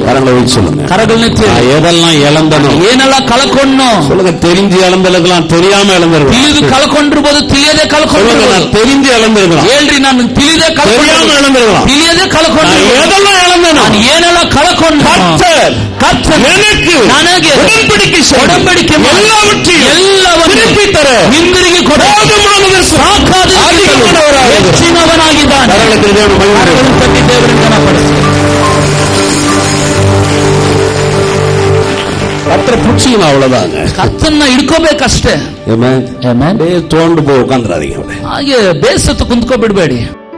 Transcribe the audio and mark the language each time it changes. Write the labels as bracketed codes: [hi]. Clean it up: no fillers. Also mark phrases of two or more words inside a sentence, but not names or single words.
[ta] கரங்களை வச்சு சொல்லுங்க, [kn] ಕರಗಳನ್ನೆತ್ತಿ, [ta] எதெல்லாம் இழந்தனோ, [kn] ಏನೆಲ್ಲ ಕಳ್ಕೊಂಡ್ನೋ [ta] சொல்லுங்க, தெரிஞ்சு இழந்திருக்கலாம், தெரியாம இழந்திருக்கலாம், [kn] ತಿಳಿದು ಕಳ್ಕೊಂಡಿರ್ಬೋದು, ತಿಳಿಯದೆ ಕಳ್ಕೊಂಡಿರ್ಬೋದು. [ta] தெரிஞ்சு இழந்திருக்கலாம், [kn] ಹೇಳ್ರಿ, ನಾನು ತಿಳಿದೇ [ta] தெரியாம இழந்திருக்கலாம், [kn] ತಿಳಿಯದೆ ಕಳ್ಕೊಂಡಿರ್ಬೋದು. [ta] எதெல்லாம் இழந்தனோ, [kn] ನಾನು ಏನೆಲ್ಲ ಕಳ್ಕೊಂಡು [ta] கர்த்தர் எனக்கு [kn] ನನಗೆ [ta] உடன்படிக்கை [kn] ಒಡಂಬಡಿಕೆ [ta] எல்லாவற்றையும் திருப்பி தர [kn] ಹಿಂದಿರುಗಿ ಕೊಡುವವನಾಗಿದ್ದಾನೆ. ದೇವರನ್ನು ಘನಪಡಿಸಿ [ta] கர்த்தரை பிடிச்சிங்க, அவ்வளவுதாங்க. [kn] ಕರ್ತನ್ನ ಹಿಡ್ಕೋಬೇಕಷ್ಟೇ. [ta] தோண்டு போய் உட்காந்துறாதீங்க, [kn] ಹಾಗೆ ಬೇಸತ್ತು ಕುಂತ್ಕೊ ಬಿಡ್ಬೇಡಿ.